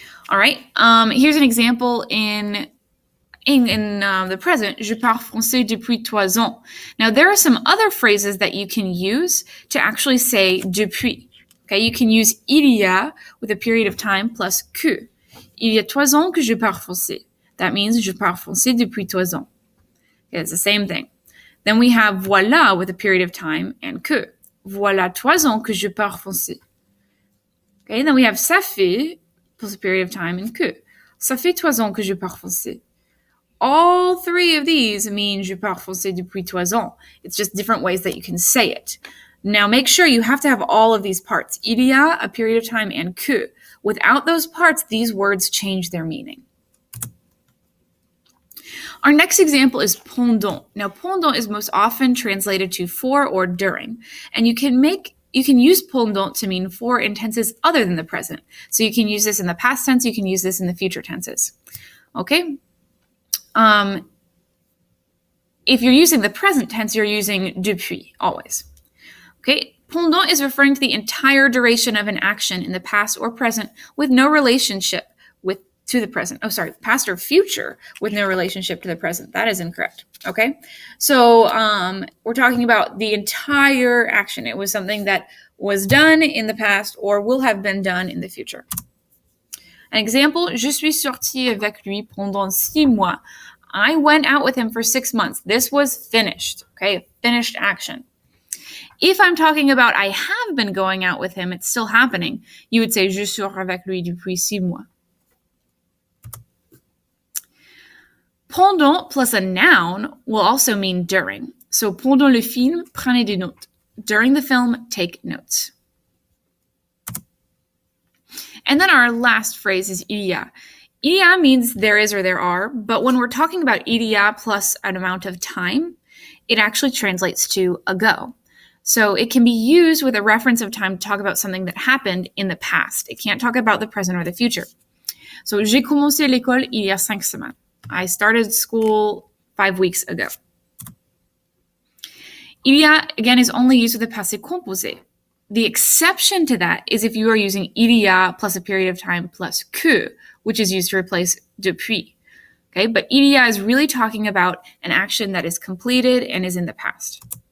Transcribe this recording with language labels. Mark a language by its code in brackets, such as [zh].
[en] All right, here's an example in the present, [fr] je parle français depuis 3 ans. [en] Now, there are some other phrases that you can use to actually say depuis. Okay, you can use il y a with a period of time plus que. [fr] Il y a 3 ans que je parle français. [en] That means [fr] je parle français depuis 3 ans. [en] Okay, it's the same thing. Then we have voilà with a period of time and que. [fr] Voilà 3 ans que je parle français. [en] Okay, then we have ça fait plus a period of time and que. [fr] Ça fait 3 ans que je parle français. [en] All three of these mean [fr] je parle français depuis 3 ans. [en] It's just different ways that you can say it. Now make sure you have to have all of these parts. Il y a, a period of time, and que. Without those parts, these words change their meaning. Our next example is pendant. Now, pendant is most often translated to for or during, and you can use pendant to mean for in tenses other than the present. So you can use this in the past tense, you can use this in the future tenses. Okay? If you're using the present tense, you're using depuis, always. Okay? Pendant is referring to the entire duration of an action in the past or present with no relationship to the present. Oh, sorry, past or future with no relationship to the present. That is incorrect. Okay? So we're talking about the entire action. It was something that was done in the past or will have been done in the future. An example, [fr] je suis sortie avec lui pendant 6 mois. [en] I went out with him for 6 months. This was finished. Okay? Finished action. If I'm talking about I have been going out with him, it's still happening, you would say [fr] je sors avec lui depuis 6 mois. [en] Pendant plus a noun will also mean during. [fr] So pendant le film, prenez des notes. [en] During the film, take notes. And then our last phrase is il y a. Il y a means there is or there are, but when we're talking about il y a plus an amount of time, it actually translates to ago. So it can be used with a reference of time to talk about something that happened in the past. It can't talk about the present or the future. [fr] So j'ai commencé l'école il y a 5 semaines. [en] I started school 5 weeks ago. Il y a, again, is only used with the passé composé. The exception to that is if you are using il y a plus a period of time plus que, which is used to replace depuis. Okay, but il y a is really talking about an action that is completed and is in the past.